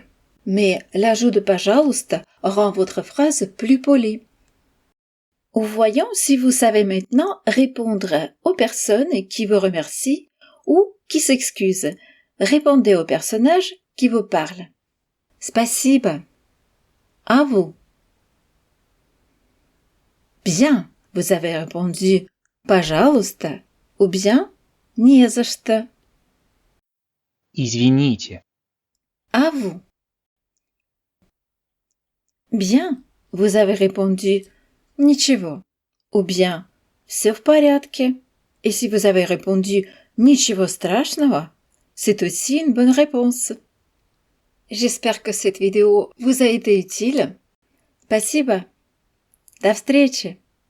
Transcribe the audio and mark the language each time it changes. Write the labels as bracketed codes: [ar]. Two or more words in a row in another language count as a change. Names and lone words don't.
[fr] Mais l'ajout de «пожалуйста» rend votre phrase plus polie. Voyons si vous savez maintenant répondre aux personnes qui vous remercient ou qui s'excusent. Répondez au personnage qui vous parle. Спасибо. À vous. Bien, vous avez répondu «пожалуйста» ou bien [ru] «не за что». Извините. [fr] À vous. Bien, vous avez répondu «ничего» ou bien [ru] «всё в порядке». [fr] Et si vous avez répondu [ru] «ничего страшного», [fr] c'est aussi une bonne réponse. J'espère que cette vidéo vous a été utile. [ru] Спасибо. До встречи.